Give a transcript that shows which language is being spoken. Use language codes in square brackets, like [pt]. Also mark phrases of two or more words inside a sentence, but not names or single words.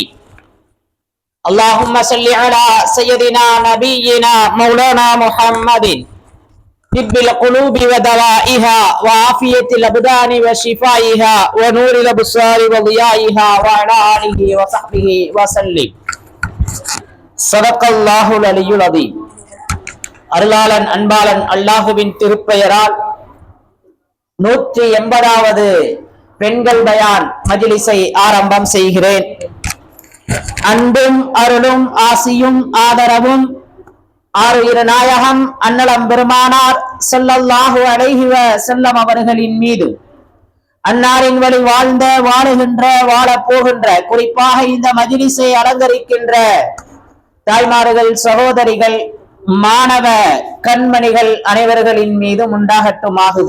[ar] اللهم صل على سيدنا نبينا مولانا محمد، طب القلوب ودوائها وعافية الأبدان وشفائها ونور الأبصار وضيائها وعلى آله وصحبه وسلم. صدق الله العلي العظيم. [ta] அருளாளன் அன்பாளன் அல்லாஹுவின் திருப்பெயரால் 180வது பெண்கள் பயான் மஜ்லிஸை ஆரம்பம் செய்கிறேன். அன்பும் அருளும் ஆசியும் ஆதரவும் ஆறு நாயகம் அன்னலம் பெருமானார் [ar] صلى الله عليه وسلم [ta] அவர்களின் மீது, அன்னாரின் வழி வாழ்ந்த வாழுகின்ற வாழப் போகின்ற, குறிப்பாக இந்த மஜ்லிஸை அலங்கரிக்கின்ற தாய்மார்கள், சகோதரிகள், மாணவ கண்மணிகள் அனைவர்களின் மீதும் உண்டாகட்டுமாகுக.